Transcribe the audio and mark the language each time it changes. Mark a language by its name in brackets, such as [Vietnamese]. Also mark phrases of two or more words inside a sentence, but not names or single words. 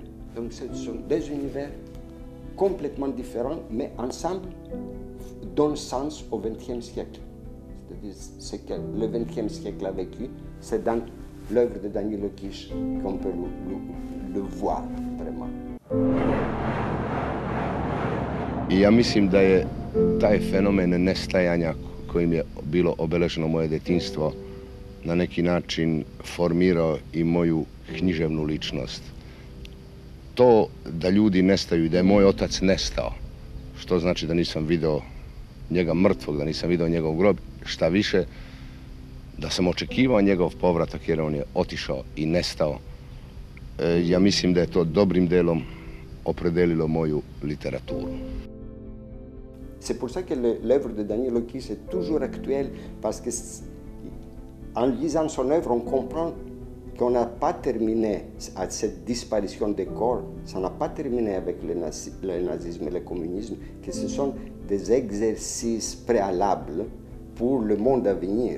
[French] Donc ce sont deux univers complètement différents, mais ensemble donnent sens au XXe siècle. C'est-à-dire ce que le XXe siècle a vécu, c'est dans l'œuvre de Danilo Kiš qu'on peut le voir vraiment. [Serbian] I ja mislim da je taj fenomen nestajanja kojim je bilo obeleženo moje detinjstvo na neki način formirao i moju književnu ličnost. To da ljudi nestaju, da je moj otac nestao, što znači da nisam video njega mrtvog, da nisam video njegov grob, šta više, da sam očekivao njegov povratak jer on je otišao i nestao. Ja mislim da je to dobrim delom opredelilo moju literaturu. [French] C'est pour ça que l'œuvre de Danilo Kiš est toujours actuelle, parce qu'en lisant son œuvre, on comprend qu'on n'a pas terminé à cette disparition des corps, ça n'a pas terminé avec le nazisme et le communisme, que ce sont des exercices préalables pour le monde à venir.